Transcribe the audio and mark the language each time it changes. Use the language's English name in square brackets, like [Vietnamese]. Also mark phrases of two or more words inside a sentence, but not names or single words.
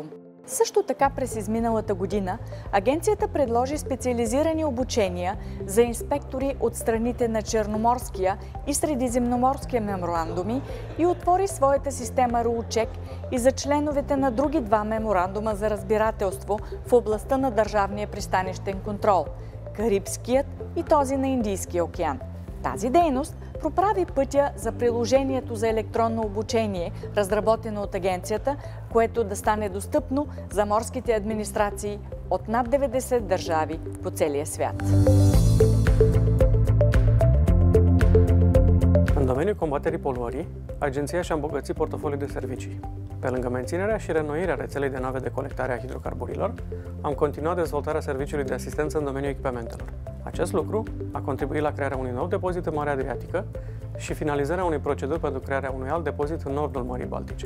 [Bulgarian] Също така през изминалата година агенцията предложи специализирани обучения за инспектори от страните на Черноморския и Средиземноморския меморандуми и отвори своята система RuleCheck и за членовете на други 2 меморандума за разбирателство в областта на държавния пристанищен контрол – Карибският и този на Индийския океан. Тази дейност проправи пътя за приложението за електронно обучение, разработено от агенцията, което да стане достъпно за морските администрации от над 90 държаvi по целия свят. [Romanian] În domeniul combaterii poluării, agenția și-a îmbogățit portofoliul de servicii. Pe lângă menținerea și reînnoirea rețelei de nave de colectare a hidrocarburilor, am continuat dezvoltarea serviciului de asistență în domeniul echipamentelor. Acest lucru a contribuit la crearea unui nou depozit în Marea Adriatică și finalizarea unei proceduri pentru crearea unui alt depozit în nordul Mării Baltice.